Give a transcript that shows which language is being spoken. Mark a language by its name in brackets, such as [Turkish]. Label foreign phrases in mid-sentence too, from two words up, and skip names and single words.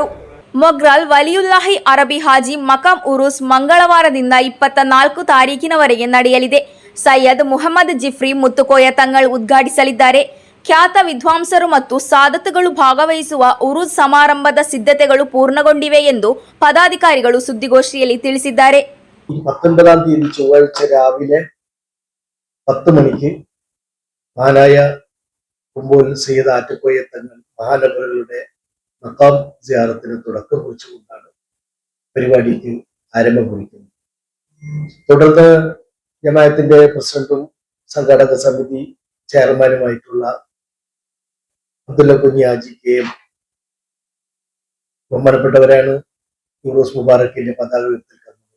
[Kannada] ಮೊಗ್ರಲ್ ವಲಿಯುಲ್ಲಾಹಿ ಅರಬಿ ಹಾಜಿ ಮಕಾಂ ಉರುಸ್ ಮಂಗಳವಾರದಿಂದ 24 ತಾರೀಕಿನವರೆಗೆ ನಡೆಯಲಿದೆ. ಸೈಯದ್ ಮುಹಮ್ಮದ್ ಜಿಫ್ರಿ ಮುತ್ತುಕೋಯ ತಂಗಳ್ ಉದ್ಘಾಟಿಸಲಿದ್ದಾರೆ. ಖ್ಯಾತ ವಿದ್ವಾಂಸರು ಮತ್ತು ಸಾದತ್ಗಳು ಭಾಗವಹಿಸುವ ಉರುಸ್ ಸಮಾರಂಭದ ಸಿದ್ಧತೆಗಳು ಪೂರ್ಣಗೊಂಡಿವೆ ಎಂದು ಪದಾಧಿಕಾರಿಗಳು ಸುದ್ದಿಗೋಷ್ಠಿಯಲ್ಲಿ ತಿಳಿಸಿದ್ದಾರೆ. [Malayalam] 19-ാം തീയതി ചൊവ്വാഴ്ച രാവിലെ 10 മണിക്ക് മഹാനായ കുമ്പോൽ സയ്യിദ് ആറ്റക്കോയ തങ്ങൾ മഹാനവറുകളുടെ മഖാം സിയാറത്തിന് തുടക്കം കുറിച്ചുകൊണ്ടാണ് പരിപാടിക്ക് ആരംഭം കുറിക്കുന്നു. തുടർന്ന് ജമാഅത്തിന്റെ പ്രസിഡന്റും സംഘാടക സമിതി ചെയർമാനുമായിട്ടുള്ള അബ്ദുള്ള കുഞ്ഞി ഹാജിക്കെയും ബഹുമാനപ്പെട്ടവരാണ് യൂറോസ് മുബാറക്കിന്റെ പതാക ഉയർത്തിക്കുന്നത്.